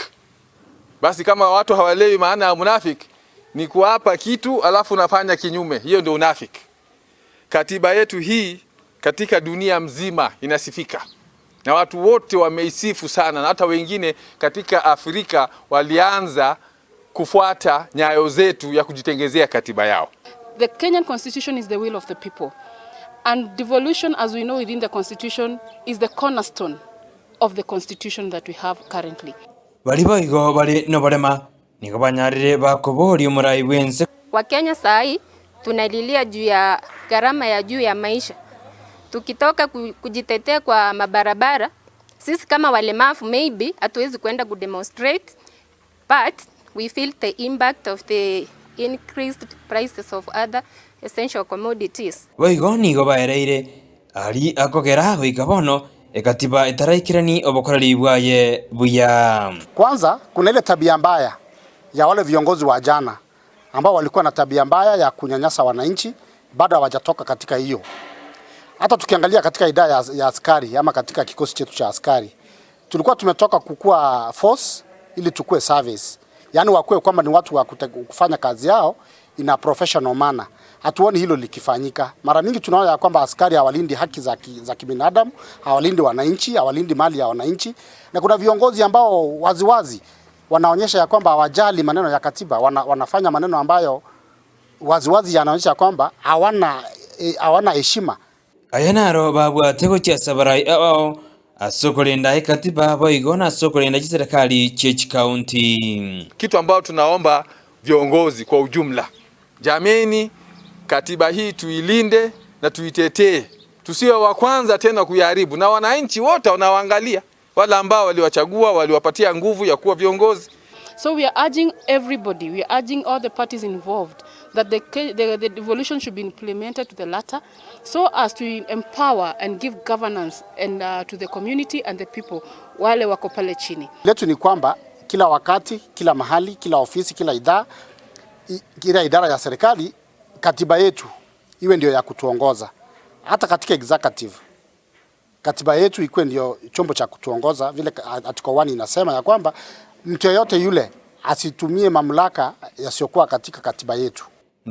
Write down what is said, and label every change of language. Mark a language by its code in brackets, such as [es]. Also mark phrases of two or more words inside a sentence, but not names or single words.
[sw] Basi kama watu hawalewi maana ya munafiki ni kuapa kitu alafu unafanya kinyume, hiyo ndio unafiki. Katiba yetu hii katika dunia mzima inasifika na watu wote wameisifu sana, na hata wengine katika Afrika walianza kufuata nyayo zetu ya kujitengezea katiba yao. [en] The Kenyan constitution is the will of the people, and devolution, as we know within the constitution, is the cornerstone of the constitution that we have currently. [guz] Baliboigo bali no barema niko banyarire bakobori umurai wense. [sw] Wakenya sai tunalilia juu ya gharama ya juu ya maisha. Tukitoka kujitetea kwa mabarabara, sisi kama walemavu maybe hatuwezi kwenda kudemonstrate, [en] but we feel the impact of the increased prices of other essential commodities. [guz] Boigo nigo baereire ali akogera goikabono katiba itaraikirani obokorari bwaye buya. [sw] Kwanza kuna ile tabia mbaya ya wale viongozi wa jana ambao walikuwa na tabia mbaya ya kunyanyasa wananchi bado hawajatoka katika hiyo. Hata tukiangalia katika idara ya askari ama katika kikosi chetu cha askari tulikuwa tumetoka kukua force ili tukue service. Yaani wakue kwamba ni watu wa kufanya kazi yao ina [en] professional manner. [sw] Hatuoni hilo likifanyika. Mara mingi tunaona ya kwamba askari hawalindi haki za kibinadamu, hawalindi wananchi, hawalindi mali ya wananchi. Na kuna viongozi ambao waziwazi wanaonyesha ya kwamba hawajali maneno ya katiba, wanafanya maneno ambayo waziwazi yanaonyesha kwamba hawana heshima. [guz] Ayanaro babwate ko cyasabarai asokolinda katiba boigona asokolinda serikali chechi county. [sw] Kitu ambao tunaomba viongozi kwa ujumla, jameni, katiba hii tuilinde na tuitetee. Tusiwe wa kwanza tena kuyaharibu, na wananchi wote wanawaangalia wale ambao waliwachagua, waliwapatia nguvu ya kuwa viongozi. [en] So we are urging everybody, we are urging all the parties involved that the devolution should be implemented to the latter so as to empower and give governance and to the community and the people [sw] wale wako pale chini. Letu ni kwamba kila wakati, kila mahali, kila ofisi, kila idara ya serikali katiba yetu iwe ndio ya kutuongoza. Hata katika executive katiba yetu ikuwe ndio chombo cha kutuongoza, vile article 1 inasema ya kwamba mtu yeyote yule asitumie mamlaka yasiyokuwa katika katiba yetu.